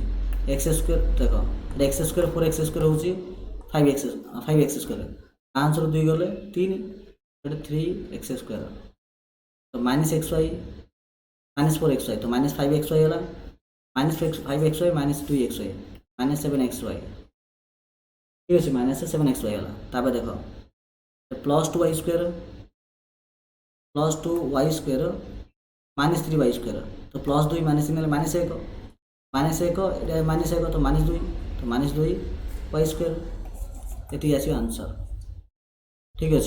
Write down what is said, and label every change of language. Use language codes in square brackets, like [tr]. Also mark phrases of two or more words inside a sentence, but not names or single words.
[or] x ସ୍କୋୟାର ଦେଖ ଏଠି x ସ୍କୋୟାର 4x ସ୍କୋୟାର ହେଉଛି 5x ସ୍କୋୟାର। 5 ରୁ 2 ଗଲେ 3, ଏଠି 3x ସ୍କୋୟାର। ତ ମାଇନସ୍ xy ମାଇନସ୍ 4xy ତ ମାଇନସ୍ 5xy ହେଲା। ମାଇନସ୍ 5xy ମାଇନସ୍ 2xy ମାଇନସ୍ 7xy। ଠିକ ଅଛି, ମାଇନସ 7xy ହେଲା। ତାପରେ ଦେଖ ପ୍ଲସ୍ 2y² ପ୍ଲସ୍ 2y² ମାଇନସ୍ 3y²। ତ ପ୍ଲସ୍ 2 ମାଇନସ୍ 3 ହେଲେ ମାଇନସ୍ 1 ଏଇଟା ମାଇନସ୍ 1 ତ ମାଇନସ୍ 2 ତ ମାଇନସ୍ 2y²। ଏତିକି ଆସିବ ଆନ୍ସର। ଠିକ୍ ଅଛି।